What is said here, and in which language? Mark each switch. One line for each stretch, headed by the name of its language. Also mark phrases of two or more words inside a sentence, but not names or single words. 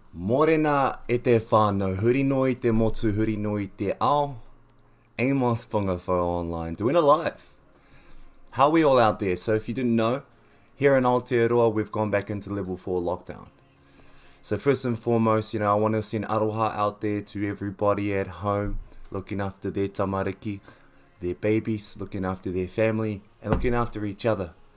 Māori: Morena e te whānau, huri no I te motu, huri no I te ao.
English: Amos Whangawhau online, doing it live. How are we all out there? So if you didn't know, here in Aotearoa, we've gone back into level 4 lockdown. So first and foremost, I want to send aroha out there to everybody at home, looking after their tamariki, their babies, looking after their family, and looking after each other.